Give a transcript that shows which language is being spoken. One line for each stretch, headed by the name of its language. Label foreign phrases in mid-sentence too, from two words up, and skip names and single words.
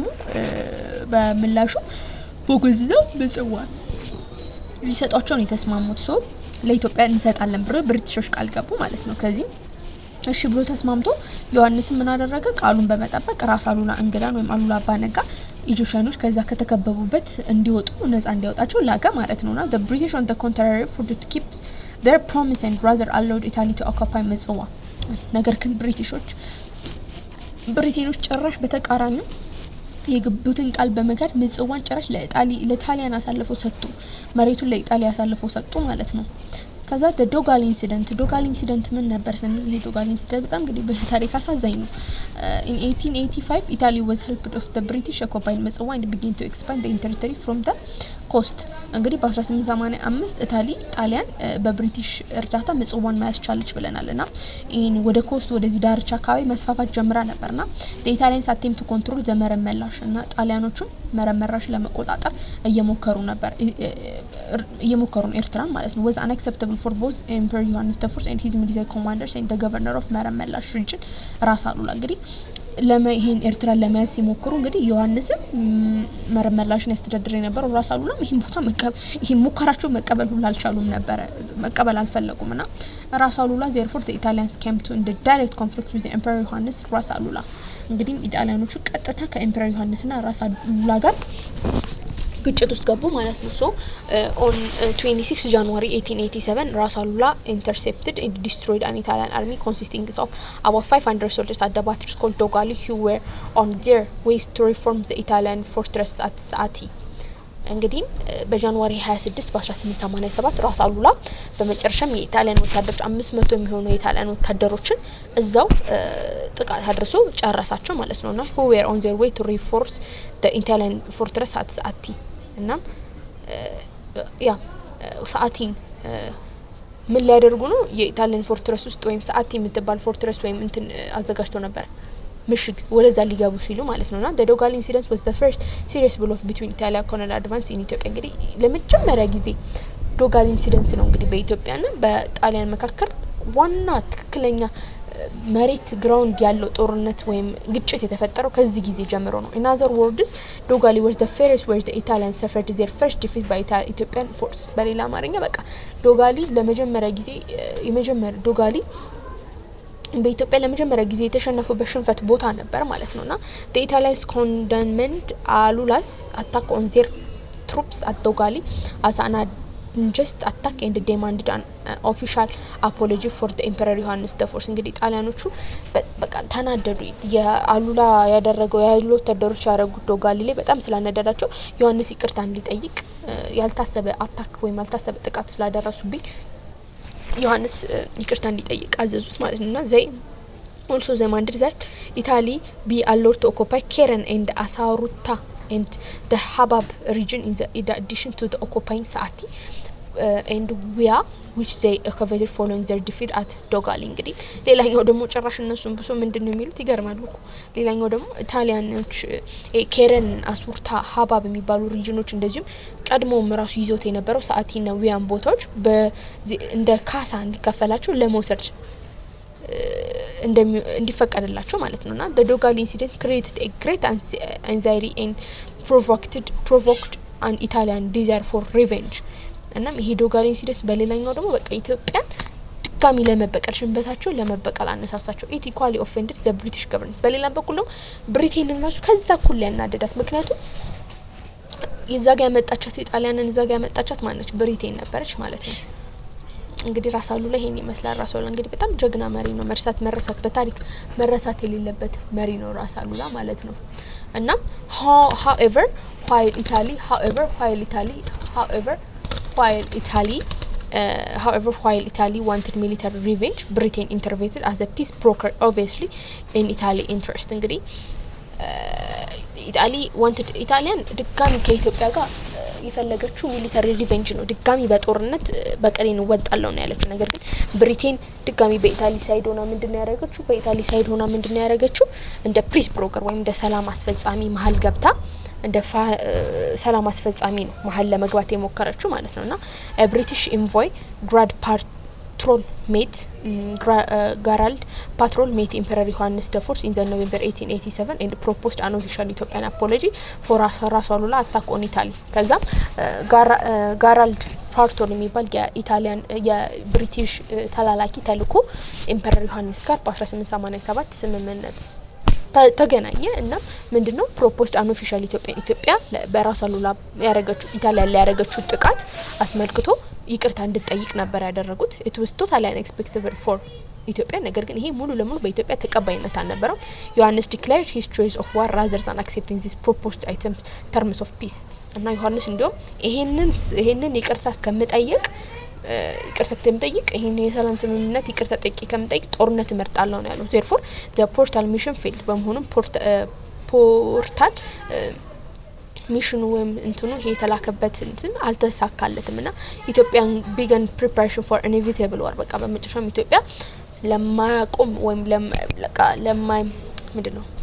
Amharic: በምላሹ ቦጎዝና ምጽዋን ሊሰጧቸው ነው የተስማሙት። ሶ ለኢትዮጵያ እንሰጣለን ብሎ ብሪቲሾች ቃል ገቡ ማለት ነው። ከዚህ እሺ ብሎ ተስማምቶ ዮሐንስ ምን አደረገ? ቃሉን በመጠበቅ ራስ አሉላ እንግዳን ወይም አሉላ አባነጋ ኢጂፕሽያኖች ከዛ ከተከበቡበት እንዲወጡ ነፃ እንዲያወጣቸው ላከ ማለት ነውና
English: the British on the contrary for to keep their promise and rather allowed Italy to occupy
Amharic: ምጽዋ። ነገር ግን ብሪቲሾች ጭራሽ በተቃራኒው የግቡትን ቃል በመጋድ ምጽዋን ጭራሽ ለጣሊያን አሳልፈው ሰጡ። መሬቱን ለኢጣሊያ አሳልፈው ሰጡ ማለት ነው። ከዛ ዶጋል ኢንሲደንት ምን ነበር ስንል ይሄ ዶጋል ኢንሲደንት በጣም እንግዲህ በታሪክ አሳዛኝ ነው።
English: in 1885 Italy was helped of the British occupied ምጽዋ and began to expand the territory from the coast።
Amharic: እንግዲህ በ1885 ጣሊያን በብሪቲሽ እርዳታ ምጽዋን መያዝ ቻለች ብለናልና ይሄን ወደ ኮስት ወደዚህ ዳርቻ አካባቢ መስፋፋት ጀምራ ነበርና
English: the Italians attempt to control the
Amharic: መረመላሽ እና ጣሊያኖቹም መረመራሽ ለመቆጣጠር እየሞከሩ ነው ኤርትራን ማለት ነው።
English: was unacceptable for both Emperor Johannes I and his military commanders and the governor of መረመላሽ region
Amharic: ራስ አሉላ እንግዲህ ይሄን ኤርትራን ለመያዝ ሲሞክሩ እንግዲህ ዮሐንስም መረመላሽን ያስተዳድር የነበረው ራስ አሉላም ይሄን ሙከራቸው መቀበል አልፈለጉምና ራስ አሉላ
English: therefore the Italians came to in the direct conflict with the Emperor Johannes
Amharic: ራስ አሉላ እንግዲህ ኢጣሊያኖቹ ቀጥታ ከኤምፐረር ዮሐንስና ራስ አሉላ ጋር ግጭት ውስጥ ገቡ ማለት ነው። ሶ
English: on 26 January 1887 ራስ አሉላ intercepted and destroyed an Italian army consisting of about 500 soldiers at the battle called Dogali who were on their way to reform the Italian fortress at Saati።
Amharic: እንግዲህ በጃንዋሪ 26 በ1887 ራስ አሉላ በመጨረሻም የኢጣሊያን ወታደሮች 500 የሚሆኑ የኢጣሊያን ወታደሮችን እዛው ጥቃት አድርሶ ጨረሳቸው ማለት ነውና
English: who were on their way to reinforce the Italian fortress at Saati።
Amharic: እና ሰዓቲን ምን ሊያደርጉ ነው? የኢጣሊያን ፎርትረስ ውስጥ ወይም ሰዓቲ የምትባል ፎርትረስ ወይም እንትን አዘጋጅተው ነበር ምሽግ ወደዛ ሊገቡ ሲሉ ማለት ነውና
English: the Dogal incident was the first serious blow between Italy colonial advance in Ethiopia።
Amharic: እንግዲህ ለመጀመሪያ ጊዜ ዶጋል ኢንሲደንት ነው እንግዲህ በኢትዮጵያና በጣሊያን መካከል ዋና ትክክለኛ መሬት ግራውንድ ያለው ጦርነት ወይም ግጭት የተፈጠረው ከዚህ ጊዜ ጀምሮ ነው።
English: in other words Dogali was the first where the Italians suffered their first defeat by Ethiopian forces።
Amharic: በሌላ አማርኛ በቃ ዶጋሊ በኢትዮጵያ ለመጀመሪያ ጊዜ የተሸነፉበት ሽንፈት ቦታ ነበር ማለት ነውና
English: the Italians condemned Alula's attack on their troops at Dogali as an unjust attack and demanded an official apology for the
Amharic: Emperor Johannes I። እንግዲህ ጣሊያኖቹ በቃ ተናደዱ። የአሉላ ያደረገው ያሉ ወታደሮች ያደረጉት ዶጋሊ ላይ በጣም ስላነደዳቸው ዮሐንስ ይቅርታ እንዲጠይቅ ያልታሰበ አታክ ወይም ያልታሰበ ጥቃት ስላደረሱብኝ ዮሐንስ ይቅርታ እንዲጠይቅ አዘዙት ማለት ነውና
English: they also demanded that Italy be allowed to occupy Keren and Asaruta and the Habab region in addition to the occupying Saati and which they occupied following their defeat at Dogali።
Amharic: እንግዲህ ሌላኛው ደግሞ ጭራሽ እነሱም ብሶ ምንድነው የሚሉት ይገርማል እኮ። ሌላኛው ደግሞ ኢጣሊያኖች ኬረን አሱርታ ሀባብ የሚባሉ ሪጅኖች እንደዚሁም ቀድሞም ራሱ ይዞት የነበረው ሰዓቲና ዊያን ቦታዎች እንደ ካሳ እንዲከፈላቸው ለመውሰድ እንዲፈቀድላቸው ማለት ነውና
English: the Dogali incident created a great anxiety and provoked an Italian desire for revenge።
Amharic: እናም ይሄ ዶጋሊ ኢንሲደንት በሌላኛው ደግሞ በቃ ኢትዮጵያን ድጋሚ ለመበቀል ሽንበታቸው ለመበቀል አነሳሳቸው።
English: it equally offended the British government።
Amharic: በሌላ በኩል ደግሞ ብሪቴንን ራሱ ከዛ ኩል ያናደዳት ምክንያቱም የዛጋ ያመጣቻት ኢጣሊያንን እዛጋ ያመጣቻት ማነች? ብሪቴን ነበረች ማለት ነው። እንግዲህ ራስ አሉላ ይሄን ይመስላል። ራስ አሉላ እንግዲህ በጣም ጀግና መሪ ነው። መረሳት በታሪክ መረሳት የሌለበት መሪ ነው ራስ አሉላ ማለት ነው። እና
English: however while Italy wanted military revenge, Britain intervened as a peace broker obviously in Italy interest።
Amharic: እንግዲህ ኢጣሊያን ድጋሚ ከኢትዮጵያ ጋር የፈለገችው
English: military revenge
Amharic: ነው ድጋሚ በጦርነት በቀሌን ወጣለው ነው ያለችው ነገር ግን ብሪቴን ድጋሚ በኢታሊ ሳይድ ሆና ምንድነው ያደረገችው በኢታሊ ሳይድ ሆና ምንድነው ያደረገችው እንደ
English: peace broker
Amharic: ወይም እንደ ሰላም አስፈጻሚ መሀል ገብታ እንደ ሰላም አስፈጻሚ ነው መሀል ለመግባት የሞከረችው ማለት ነውና
English: British envoy
Amharic: ግራድ
English: patrol met Garald patrol met Emperor Johannes the Fourth in the November 1887 and proposed an official Ethiopian apology for Rasulullah attack on Italy
Amharic: ከዛ ጋራልድ ፓርቶል የሚባል የኢታሊያን የብሪቲሽ ተላላኪ ተልኮ ኢምፐረር ዮሐንስ ጋር በ1887 ስምምነት ተገናኘ እና ምንድነው
English: proposed an official
Amharic: ኢትዮጵያ በራሱላ ያረጋችው ኢታሊያ ላይ ያረጋችው ጥቃት አስመልክቶ ይቅርታ እንድትጠይቅ ነበር ያደረጉት
English: it was totally unexpected for
Amharic: ኢትዮጵያ ነገር ግን ይሄ ሙሉ ለሙሉ በኢትዮጵያ ተቀባይነት አልነበረው ዮሐንስ
English: declared his choice of war rather than accepting this proposed items terms of peace
Amharic: እና ዮሐንስ እንዲያው ይሄንን ይቅርታ እስከምጠይቅ ይቅርታ ተምጠይቅ ይሄን የሰላም ስምምነት ይቅርታ ጠይቅ ከምጠይቅ ጦርነት እመርጣለሁ ነው ያለው
English: therefore the portal mission failed
Amharic: በመሆኑም ፖርታል ሚሽኑ ወይም እንትኑ ይሄ ተላከበት እንትን አልተሳካለትምና ኢትዮጵያን
English: began preparation for inevitable war
Amharic: በቃ በመጨረሻም ኢትዮጵያ ለማያቆም ወይም ለማይ ምንድነው